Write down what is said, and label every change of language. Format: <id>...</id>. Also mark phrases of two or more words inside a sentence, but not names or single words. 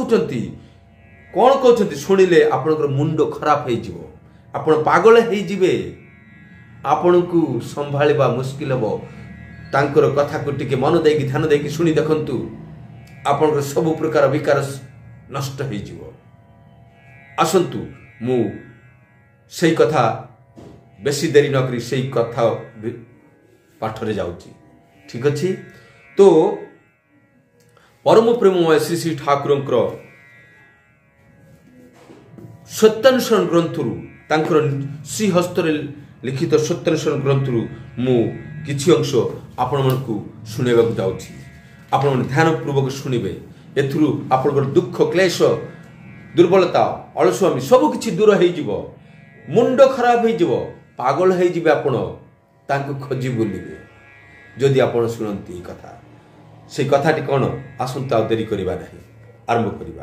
<or>କହତେ ଶୁଣିଲେ ଆପଣଙ୍କର ମୁଣ୍ଡ ଖରାପ ହୋଇଯିବ ଆପଣ ପାଗଳ ହୋଇଯିବେ ଆପଣଙ୍କୁ ସମ୍ଭାଳିବା ମୁସ୍କିଲ ହୋ ତାଙ୍କର କଥାକୁ ଟିକେ ମନ ଦେଇ ଧ୍ୟାନ ଦେଇ ଶୁଣି ଦେଖନ୍ତୁ ଆପଣଙ୍କର ସବୁ ପ୍ରକାର ବିକାର ନଷ୍ଟ ହୋଇଯିବ। ଆସନ୍ତୁ ମୁ ସେଇ କଥା ବେଶୀ ଡେରି ନ କରି ସେଇ କଥା ପାଠରେ ଯାଉଛି। ଠିକ ଅଛି ତ ପରମ ପ୍ରେମମୟ ଶ୍ରୀ ଶ୍ରୀ ଠାକୁରଙ୍କର ସତ୍ୟାନୁସରଣ ଗ୍ରନ୍ଥରୁ ତାଙ୍କର ଶ୍ରୀ ହସ୍ତରେ ଲିଖିତ ସତ୍ୟାନୁସରଣ ଗ୍ରନ୍ଥରୁ ମୁ କିଛି ଅଂଶ ଆପଣ ମାନଙ୍କୁ ଶୁଣେଇବାକୁ ଯାଉଛି। ଆପଣ ମନ ଧ୍ୟାନ ପୂର୍ବକ ଶୁଣିବେ ଏଥିରୁ ଆପଣଙ୍କର ଦୁଃଖ କ୍ଳେଶ ଦୁର୍ବଳତା ଅଳସୁଆମି ସବୁ କିଛି ଦୂର ହୋଇଯିବ ମୁଣ୍ଡ ଖରାପ ହୋଇଯିବ ପାଗଳ ହୋଇଯିବେ ଆପଣ ତାଙ୍କୁ ଖୋଜି ବୁଲିବେ ଯଦି ଆପଣ ଶୁଣନ୍ତି କଥା ସେ କଥାଟି କଉଣ ଆସନ୍ତା ଡେରି କରିବା ନାହିଁ ଆରମ୍ଭ କରିବା।</or>